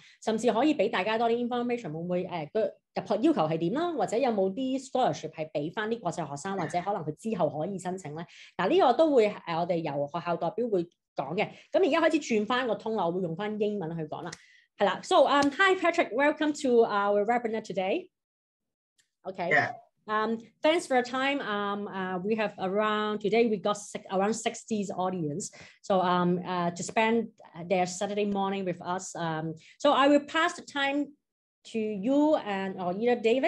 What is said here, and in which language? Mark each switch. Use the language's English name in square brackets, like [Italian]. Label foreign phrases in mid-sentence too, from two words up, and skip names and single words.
[Cantonese] 甚至可以俾大家多啲 information， 會唔會個入學要求係點啦？或者有冇啲 scholarship 係俾翻啲國際學生，或者可能佢之後可以申請咧？嗱，呢個都會我哋由學校代表會講嘅。咁而家開始轉翻個通啦，我會用翻英文去講啦。 [English] 係啦 ，So hi Patrick, welcome to our webinar today. Okay. Yeah. Thanks for your time. We have today we got around 60 audience. So to spend their Saturday morning with us. So I will pass the time to you or either David.